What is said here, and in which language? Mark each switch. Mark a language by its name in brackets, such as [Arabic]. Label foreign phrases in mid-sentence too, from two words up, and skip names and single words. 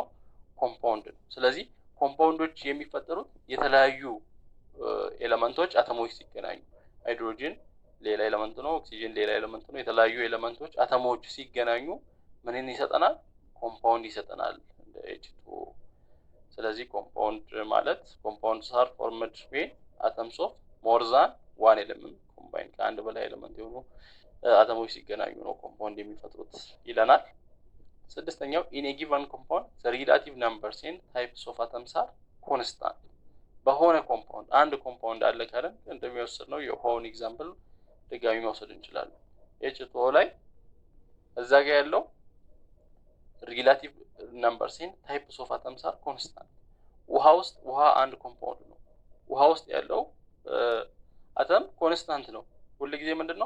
[Amharic] ኮምፓውንድ ነው። ስለዚህ ኮምፓውንዶች የሚፈጠሩት የተለያዩ ኤሌመንቶች አተሞች ሲገናኙ፣ ሃይድሮጅን ሌላ ኤሌመንት ነው፣ ኦክሲጅን ሌላ ኤሌመንት ነው። የተለያዩ ኤሌመንቶች አተሞች ሲገናኙ ምንን ይሰጠናል? ኮምፓውንድ ይሰጠናል እንደ H2O። ስለዚህ ኮምፓውንድ ማለት [English] compounds are formed when atoms of more than one element combine። [Amharic] ከአንድ በላይ ኤሌመንት የሆኑ አተሞች ሲገናኙ ነው ኮምፓውንድ የሚፈጥሩት ይለናል። ስድስተኛው [English] in a given compound the relative numbers and types of atoms are constant። [Amharic] በሆነ ኮምፓውንድ አንድ ኮምፓውንድ አለ ካለን እንደሚወስድ ነው የሆነ ኤግዛምፕል ድጋሚ መውሰድ እንችላለን። H2O ላይ እዛ ጋር ያለው [English] relative numbers and types of atoms are constant። [Amharic] ውሃ አንድ ኮምፓውንድ ነው። ውሃ ውስጥ ያለው አተም ኮንስታንት ነው። ሁሉ ጊዜ ምንድነው?